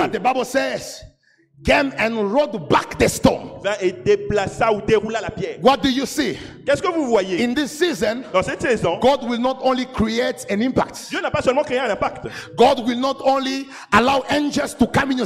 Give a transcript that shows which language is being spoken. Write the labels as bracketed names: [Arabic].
[English] but the Bible says, came and rolled back the stone. [French] vint et déplaça ou déroula la pierre. [English] What do you see? [French] Qu'est-ce que vous voyez? [English] In this season, [French] Dans cette saison, [English] God will not only create an impact, [French] Dieu n'a pas seulement créé un impact. [English] God will not only allow angels to come in your